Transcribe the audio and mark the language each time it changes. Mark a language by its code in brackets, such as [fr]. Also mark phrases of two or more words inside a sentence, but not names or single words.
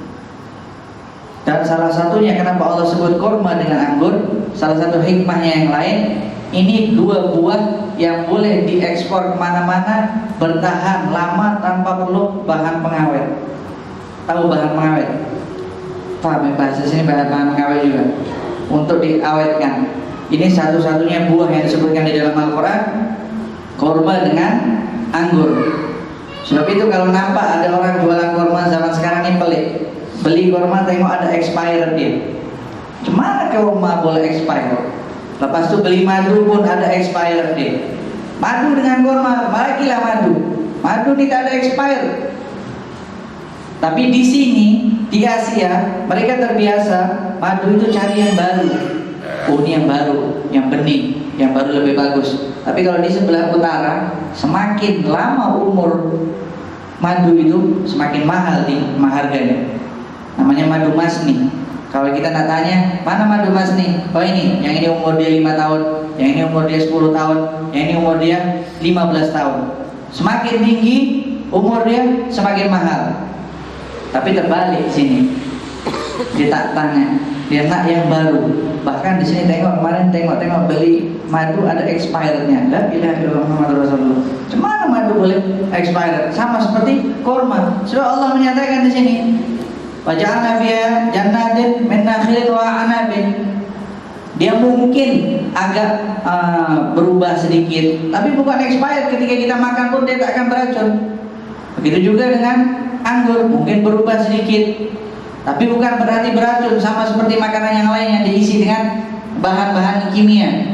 [id] Dan salah satunya kenapa Allah sebut kurma dengan anggur, salah satu hikmahnya yang lain, ini dua buah yang boleh diekspor kemana-mana, bertahan lama tanpa perlu bahan pengawet. Tahu bahan pengawet? Paham ya, bahasa sini bahan pengawet juga untuk diawetkan. Ini satu-satunya buah yang disebutkan di dalam Al-Quran, kurma dengan anggur. [ms] Sebab itu kalau nampak ada orang jualan kurma zaman sekarang ini pelik. Beli kurma tengok ada expired dia. Cuma kurma boleh expired? Lepas itu beli madu pun ada expired dia. [id] Madu dengan kurma, bagilah madu. Madu tidak ada expired. Tapi di sini, di Asia, mereka terbiasa madu itu cari yang baru. Oh, ini yang baru, yang bening, yang baru lebih bagus. Tapi kalau di sebelah utara, semakin lama umur madu itu, semakin mahal harganya. Namanya madu masni. [ms] Kalau kita nak tanya, mana madu masni? Oh ini, yang ini umur dia 5 tahun, yang ini umur dia 10 tahun, yang ini umur dia 15 tahun. Semakin tinggi umur dia, semakin mahal. Tapi terbalik sini. Dia tak tanya, dia nak yang baru. Bahkan di sini kemarin tengok beli madu ada expirednya. [ar] لا إله إلا الله محمد رسول الله. [ms] Cuma madu boleh expired? Sama seperti kurma. Sebab Allah menyatakan di sini, [ar] وجعلنا فيها جنات من نخيل وأعناب. [ms] Dia mungkin agak berubah sedikit, tapi bukan expired. Ketika kita makan pun dia tak akan beracun. Begitu juga dengan anggur, mungkin berubah sedikit, tapi bukan berarti beracun. Sama seperti makanan yang lain yang diisi dengan bahan-bahan kimia.